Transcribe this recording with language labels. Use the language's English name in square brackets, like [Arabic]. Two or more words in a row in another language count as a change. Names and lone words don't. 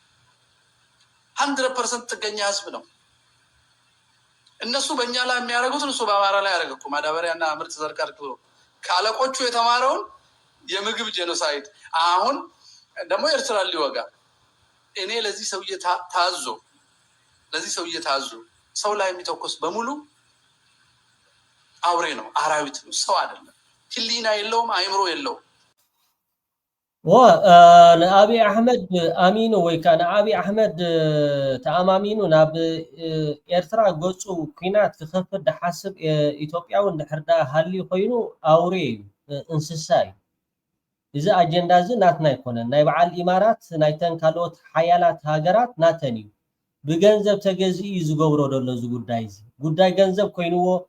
[Amharic] 100% ጥገኛ ህዝብ ነው። እነሱ በእኛ ላይ የሚያደርጉትን እሱ በአማራ ላይ ያደረገ እኮ ማዳበሪያና ምርጥ ዘር ቀርቶ ካለቆቹ የተማረውን የምግብ ጄኖሳይድ አሁን ደግሞ ኤርትራ ሊወጋ እኔ ለዚህ ሰውዬ ታዞ ሰው ላይ የሚተኮስ በሙሉ አውሬ ነው፣ አራዊት ነው፣ ሰው አይደለም። ህሊና የለውም፣ አይምሮ የለውም። [Tigrinya] ንአብይ አሕመድ አሚኑ ወይ ከዓ ንአብይ አሕመድ ተኣማሚኑ ናብ ኤርትራ ገፁ ኩናት ክኸፍት ድሓስብ ኢትዮጵያዊ እንድሕር ዳ ሃልዩ ኮይኑ አውሬ እዩ፣ እንስሳ እዩ። እዚ አጀንዳ እዚ ናትና ይኮነን፣ ናይ በዓል ኢማራት ናይተን ካልኦት ሓያላት ሃገራት ናተን እዩ። ብገንዘብ ተገዚኡ እዩ ዝገብሮ ደሎ እዚ ጉዳይ እዚ። ጉዳይ ገንዘብ ኮይኑዎ